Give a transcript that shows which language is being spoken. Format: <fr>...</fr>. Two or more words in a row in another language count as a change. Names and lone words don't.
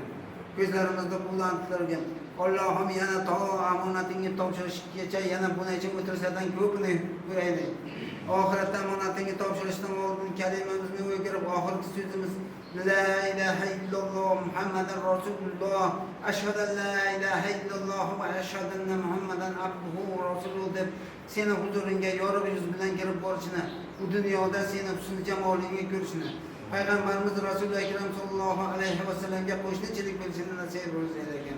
<uz>Ko'zlarimizni quvlantirgin. Allohim yana to omonatingga topshirishgacha yana bunacha o'tirsadan ko'pini ko'raylik. Oxiratda omonatingga topshirishdan oldin kalimamizni o'girib oxirgi so'zimiz</uz> <ar>لا إله إلا الله محمد رسول الله, أشهد أن لا إله إلا الله وأشهد أن محمدا عبده ورسوله</ar> <uz>deb seni huzuringga yorug' yuz bilan kirib borishni, bu dunyoda seni husn jamolingni ko'rishni, payg'ambarimiz Rasululloh akram</uz> <ar>صلى الله عليه وسلم</ar> <uz>qo'shnichilik bo'lishini nasib etsin.</uz>